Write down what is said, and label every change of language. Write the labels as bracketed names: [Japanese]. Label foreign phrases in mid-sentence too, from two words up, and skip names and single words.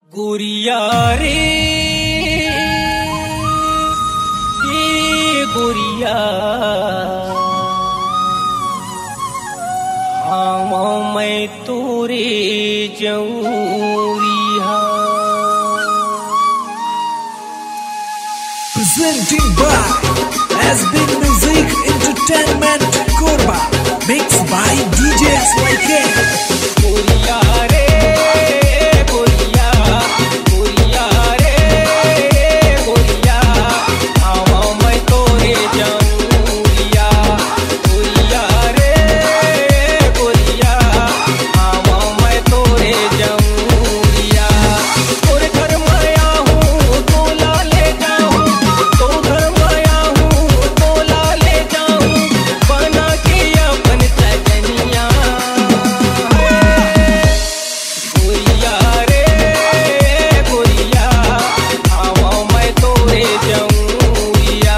[Chhattisgarhi] गोरिया रे ये गोरिया हाँ मैं तोरे जऊरिया। [English] Presenting by SB Music Entertainment Korba, mixed by DJ SYK। [Chhattisgarhi] गोरिया रे गोरिया गोरिया रे गोरिया हाँ मैं तोरे जऊरिया। गोरिया रे गोरिया हाँ मैं तोरे जऊरिया। तोरे घर में आया हूँ तोला ले जाऊँ, तो घर में आया हूँ तोला ले जाऊँ, बना के अपन सजनिया। गोरिया रे गोरिया हाँ मैं तोरे जऊरिया।